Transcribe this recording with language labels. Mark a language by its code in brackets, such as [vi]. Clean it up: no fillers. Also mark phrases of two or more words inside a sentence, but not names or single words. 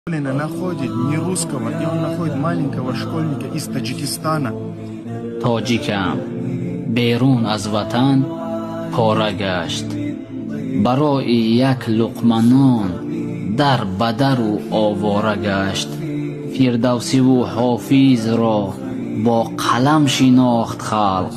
[ru] находит не русского, и он находит маленького школьника из Таджикистана. [tg] тоҷикам берун аз ватан пора гашт. барои як луқма нон дар бадару овора гашт. фирдавсиву ҳофизро бо қалам шинохт халқ.